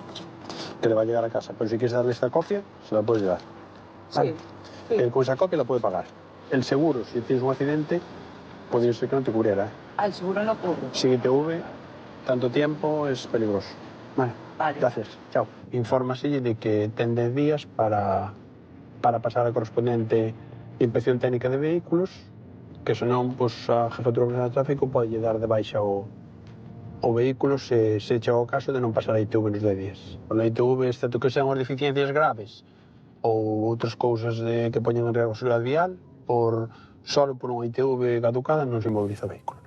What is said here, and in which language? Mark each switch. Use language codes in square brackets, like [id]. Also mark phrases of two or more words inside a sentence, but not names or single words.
[es] Que le va a llegar a casa, pero si quieres darle esta copia, se la puedes llevar. ¿Vale? Sí. Con esa copia la puede pagar. El seguro, si tienes un accidente, podría ser que no te cubriera, ¿eh? Ah, el seguro no cubre. Sin ITV, tanto tiempo es peligroso. Vale. Vale. Gracias. Chao. [gl] Infórmase de que ten 10 días para pasar a correspondiente inspección técnica de vehículos, que senón, pues, a Jefatura Profesional de Tráfico pode dar de baixa o vehículo se chega ao caso de non pasar a ITV nos 10 días. A ITV, excepto que sean as deficiencias graves ou outras cousas que poñen en riesgo a seguridade vial, solo por unha ITV caducada non se inmoviliza o vehículo.